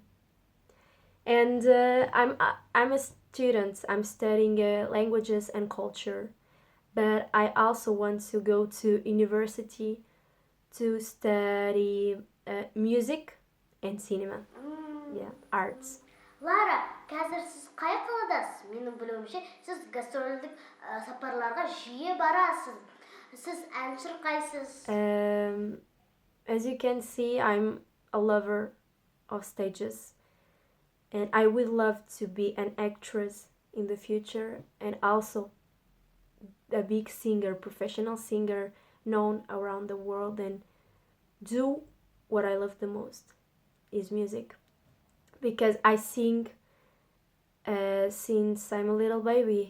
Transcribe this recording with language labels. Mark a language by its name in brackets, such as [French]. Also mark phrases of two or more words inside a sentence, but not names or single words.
[English] And I'm a student. I'm studying languages and culture, but I also want to go to university to study music and cinema. Yeah, arts. [Kazakh] Lara, қазір сіз қай қаладасыз? Менің білуімше, сіз гастрольдік сапарларға жиі барасыз. Сіз ән шырқайсыз. [English] As you can see, I'm a lover of stages, and I would love to be an actress in the future, and also a big singer, professional singer, known around the world, and do what I love the most is music, because I sing since I'm a little baby.